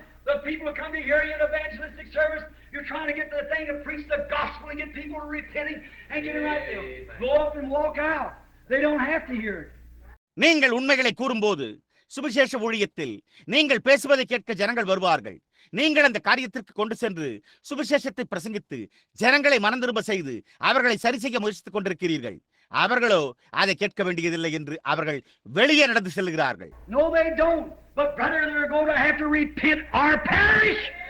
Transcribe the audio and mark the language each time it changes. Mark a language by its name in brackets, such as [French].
[English] the people who come to hear you in evangelistic service, you're trying to get the thing to preach the gospel and get people repenting and get it right there. Go up and walk out. They don't have to hear it. [Tamil] நீங்கள் உண்மைகளை கூறும்போது சுவிசேஷ ஊழியத்தில் நீங்கள் பேசுவதை கேட்க ஜனங்கள் வருவார்கள். நீங்கள் அந்த காரியத்திற்கு கொண்டு சென்று சுவிசேஷத்தை பிரசங்கித்து ஜனங்களை மனம் திரும்ப செய்து அவர்களை சரி செய்ய முயற்சித்துக் கொண்டிருக்கிறீர்கள். அவர்களோ அதை கேட்க வேண்டியதில்லை என்று அவர்கள் வெளியே நடந்து செல்கிறார்கள். [English] No, they don't. But brother, they're going to have to repent or perish.